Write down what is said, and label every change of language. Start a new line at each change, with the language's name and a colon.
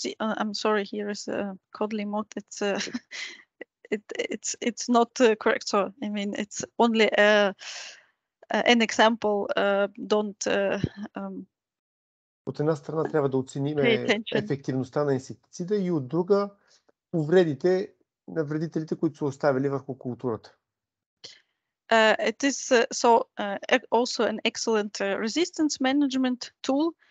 English: I'm sorry, here is a Kodli mode. It's not correct. So I mean, it's only an example. Don't.
Bulgarian: От една страна трябва да оценим ефективността на инсектицида и от друга повредите на вредителите, които са оставили върху културата.
English: It is also an excellent resistance management tool.